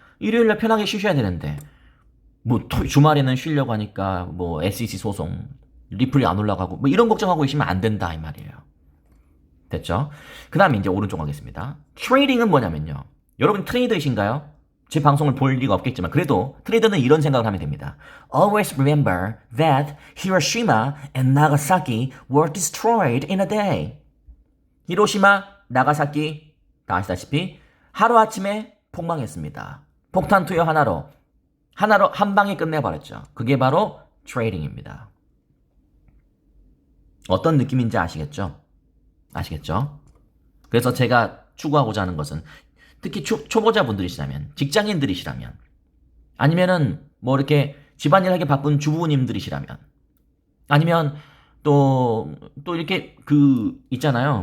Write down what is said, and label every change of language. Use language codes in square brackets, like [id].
[ko] 일요일날 편하게 쉬셔야 되는데 뭐 주말에는 쉬려고 하니까 뭐 SEC 소송 리플이 안 올라가고 뭐 이런 걱정하고 계시면 안 된다 이 말이에요. 됐죠? 그 다음에 이제 오른쪽 가겠습니다. 트레이딩은 뭐냐면요. 여러분 트레이더이신가요? 제 방송을 볼 리가 없겠지만 그래도 트레이더는 이런 생각을 하면 됩니다. [en] Always remember that Hiroshima and Nagasaki were destroyed in a day. [ko] 히로시마, 나가사키 다 아시다시피 하루아침에 폭망했습니다. 폭탄 투여 하나로 한 방에 끝내버렸죠. 그게 바로 트레이딩입니다. 어떤 느낌인지 아시겠죠? 아시겠죠? 그래서 제가 추구하고자 하는 것은 특히 초보자분들이시라면, 직장인들이시라면, 아니면은 뭐 이렇게 집안일 하기 바쁜 주부님들이시라면, 아니면 또 이렇게 있잖아요.